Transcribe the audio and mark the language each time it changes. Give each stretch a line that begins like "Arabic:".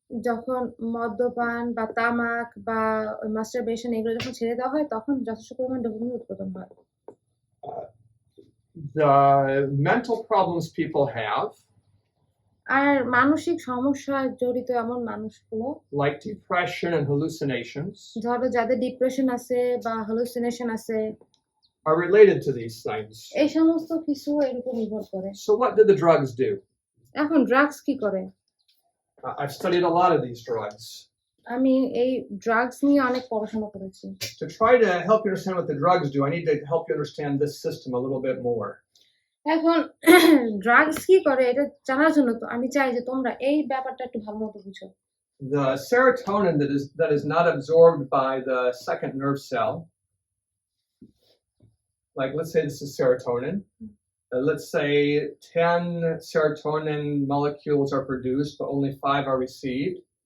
Bangla: যখন মদ্যপান বা তামাক বা মাস্টারবেশন এগুলো যখন ছেড়ে দেওয়া হয় তখন যথেষ্ট পরিমাণ ডোপামিন উৎপাদন হয়।
English: The mental problems people have,
Bangla: আর মানসিক সমস্যা জড়িত এমন মানুষগুলো,
English: like depression and hallucinations,
Bangla: ধরো যাদের ডিপ্রেশন আছে বা হ্যালুসিনেশন আছে,
English: are related to these things.
Bangla: এই সমস্ত কিছু এর উপর নির্ভর করে।
English: So what do the drugs do?
Bangla: এখন ড্রাগস কি করে?
English: I've studied a lot of these drugs.
Bangla: আমি এই ড্রাগস নিয়ে অনেক পড়াশোনা করেছি।
English: To try to help you understand what the drugs do, I need to help you understand this system a little bit more.
Bangla: এখন drugs কি করে এটা জানার জন্য তো আমি চাই যে তোমরা এই ব্যাপারটা একটু ভালো মতো বুঝো।
English: The serotonin that is not absorbed by the second nerve cell, like let's say this is serotonin. Let's say 10 serotonin molecules are produced, but only 5 are received.